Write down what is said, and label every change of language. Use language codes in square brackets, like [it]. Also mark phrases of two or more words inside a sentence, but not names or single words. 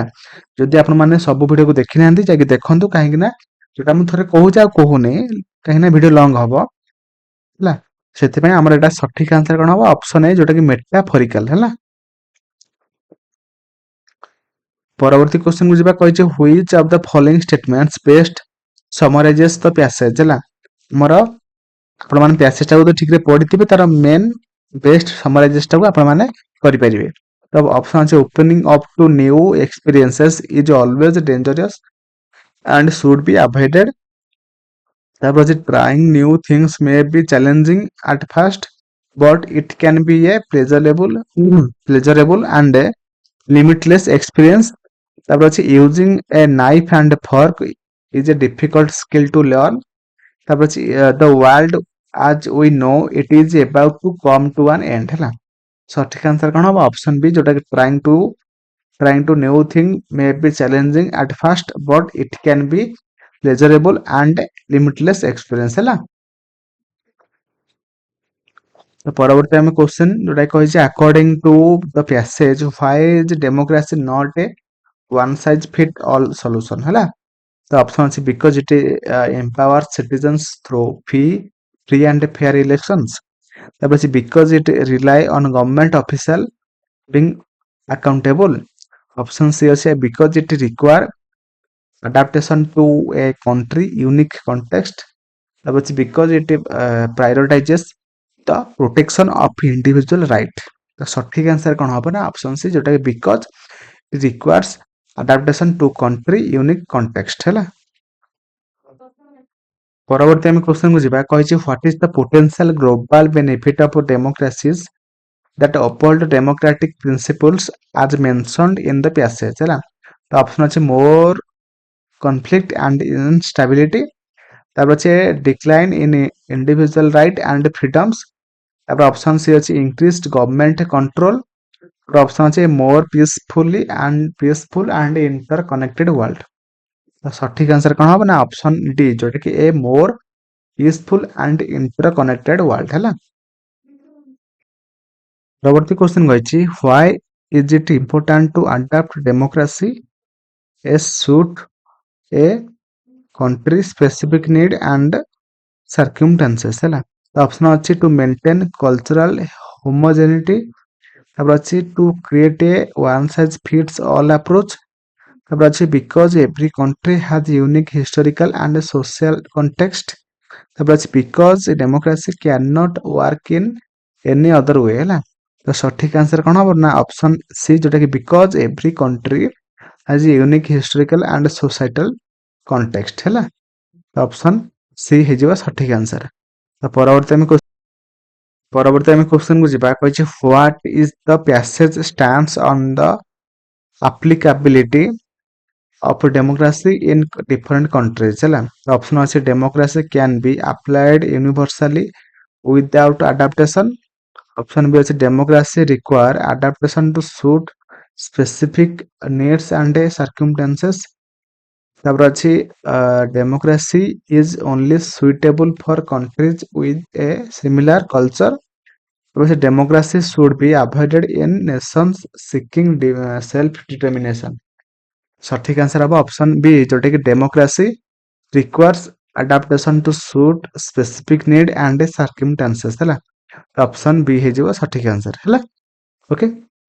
[or] ଯଦି ଆପଣ ମାନେ ସବୁ ଭିଡିଓକୁ ଦେଖି ନାହାନ୍ତି ଯାଇକି ଦେଖନ୍ତୁ, କାହିଁକି ନା ଯୋଉଟା ମୁଁ ଥରେ କହୁଛି ଆଉ କହୁନି, କାହିଁକି ନା [en] video long [or] ହବ, ହେଲା। ସେଥିପାଇଁ ଆମର ଏଟା ସଠିକ ଆନ୍ସର କଣ ହବ, [en] option A, [or] ଯୋଉଟା କି ମେଟାଫରିକାଲ, ହେଲା। ପରବର୍ତ୍ତୀ କ୍ୱେଶ୍ଚିନ୍ କୁ ଯିବା, କହିଛି [en] which of the following statements best summarizes the passage, [or] ହେଲା। ଆମର ଆପଣ ମାନେ ପ୍ୟାସେଜ ଟାକୁ ତ ଠିକ ରେ ପଢିଥିବେ, ତାର [en] main best summarization [or] ଟାକୁ ଆପଣ ମାନେ କରିପାରିବେ। ତ ଅପସନ ଅଛି [en] opening up to new experiences is always dangerous and should be avoided, [or] ତାପରେ ଅଛି [en] trying new things may be challenging at first but it can be a pleasurable and a limitless experience, [or] ତାପରେ ଅଛି [en] using a knife and fork is a difficult skill to learn, [or] ତାପରେ ଅଛି [en] the world as we know it is about to come to an end, [or] ହେଲା। ସଠିକ ଆନ୍ସର କଣ ହବ, [en] option B, [or] ଯୋଉଟା କି [en] trying to new thing may be challenging at first but it can be pleasurable and limitless experience, [or] ହେଲା। ତ ପରବର୍ତ୍ତୀ ଆମେ କ୍ୱେଶ୍ଚନ ଯୋଉଟା କହିଛି, [en] according to the passage why is democracy not a one size fit all solution, [or] ହେଲା। ତ ଅପସନ ଅଛି [en] because it empowers citizens through free and fair elections, [or] ତାପରେ ଅଛି [en] because it rely on government official being accountable, option C ଅଛି because it require adaptation to a country unique context, [or] ତାପରେ ଅଛି [en] because it prioritizes the protection of individual right। [or] ତ ସଠିକ ଆନ୍ସର କଣ ହବ ନା [en] option C, [or] ଯୋଉଟା କି [en] because it requires adaptation to country unique context, [or] ହେଲା। ପରବର୍ତ୍ତୀ ଆମେ କ୍ୱେଶ୍ଚନ କୁ ଯିବା, କହିଛି [en] what is the potential global benefit of democracies that uphold democratic principles as mentioned in the passage, [or] ହେଲା। ତ ଅପସନ ଅଛି [en] more conflict and instability, [or] ତାପରେ ଅଛି [en] decline in individual right and freedoms, ତାପରେ option C ଅଛି increased government control, ଅପସନ ଅଛି peaceful and interconnected world। [or] ତ ସଠିକ ଆନ୍ସର କଣ ହବ ନା [en] option D, [or] ଯୋଉଟା କି ଏ [en] more peaceful and interconnected world, [or] ହେଲା। ପରବର୍ତ୍ତୀ କ୍ୱେଶ୍ଚନ କହିଛି [en] why is it important to adapt democracy as suit a country specific need and circumstances, [or] ହେଲା। ତ ଅପସନ ଅଛି [en] to maintain cultural homogeneity, [or] ତାପରେ ଅଛି [en] to create a one size fits all approach, [or] ତାପରେ ଅଛି [en] because every country has unique historical and social context. [or] ତାପରେ ଅଛି [en] because democracy cannot work in any other way ହେଲା। [or] ତ ସଠିକ ଆନ୍ସର କଣ ହବ ନା [en] option C [or] ଯୋଉଟା କି [en] because every country has unique historical and societal context ହେଲା। option C [or] ହେଇଯିବ ସଠିକ ଆନ୍ସର। ତ ପରବର୍ତ୍ତୀ ଆମେ କ୍ୱେଶ୍ଚନ କୁ ଯିବା। [en] କହିଛି what is the passage stands on the applicability of democracy in different countries ହେଲା। ଅପସନ ଅଛି democracy can be applied universally without adaptation। option B ଅଛି democracy require adaptation to suit specific needs and circumstances। [or] ତାପରେ ଅଛି [en] democracy is only suitable for countries with a similar culture। ତାପରେ democracy should be avoided in nations seeking self determination। [or] ସଠିକ ଆନ୍ସର ହବ [en] option B [or] ଯୋଉଟା କି [en] democracy requires adaptation to suit specific need and circumstances ହେଲା। option B [or] ହେଇଯିବ ସଠିକ ଆନ୍ସର ହେଲା। ଓକେ।